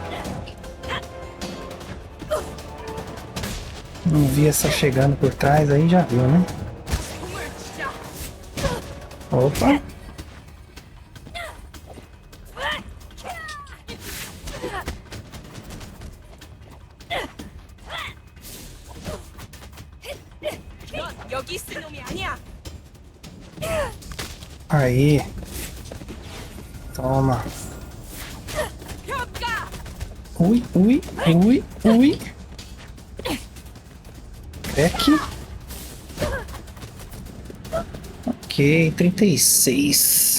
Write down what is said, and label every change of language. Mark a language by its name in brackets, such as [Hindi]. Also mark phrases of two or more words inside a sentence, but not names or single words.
[Portuguese] Não vi essa chegando por trás, aí já viu, né? Opa. [Korean] 넌 여기 있을 놈이 아니야. [Portuguese] Aí. Toma. Ui, ui, ui, ui. Crack. Ok, 36.